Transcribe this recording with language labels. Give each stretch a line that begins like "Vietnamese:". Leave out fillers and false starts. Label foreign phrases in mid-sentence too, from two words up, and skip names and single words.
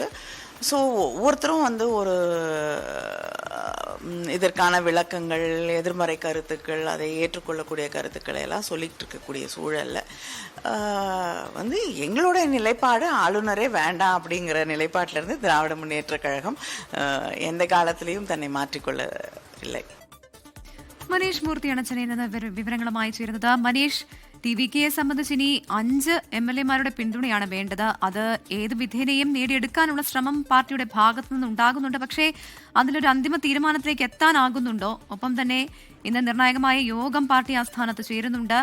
Tamil: ஸோ ஒவ்வொருத்தரும் ஒரு இதற்கான விளக்கங்கள், எதிர்மறை கருத்துக்கள், அதை ஏற்றுக்கொள்ளக்கூடிய கருத்துக்களை எல்லாம் சொல்லிட்டு இருக்கக்கூடிய சூழல்ல எங்களோட நிலைப்பாடு ஆளுநரே வேண்டாம் அப்படிங்கிற நிலைப்பாட்டிலிருந்து திராவிட முன்னேற்ற கழகம் எந்த காலத்திலையும் தன்னை மாற்றிக்கொள்ளவில்லை.
Malayalam: മനീഷ് മൂർത്തിയാണ് ചെന്നൈയിൽ നിന്ന് വിവരങ്ങളുമായി ചേരുന്നത്. മനീഷ്, ടി.വി.കെയെ സംബന്ധിച്ച് ഇനി 5 MLA-മാരുടെ പിന്തുണയാണ് വേണ്ടത്. അത് ഏത് വിധേനയും നേടിയെടുക്കാനുള്ള ശ്രമം പാർട്ടിയുടെ ഭാഗത്തു നിന്നുണ്ടാകുന്നുണ്ട്. പക്ഷേ അതിലൊരു അന്തിമ തീരുമാനത്തിലേക്ക് എത്താനാകുന്നുണ്ടോ? ഒപ്പം തന്നെ ഇന്ന് നിർണായകമായ യോഗം പാർട്ടി ആസ്ഥാനത്ത് ചേരുന്നുണ്ട്.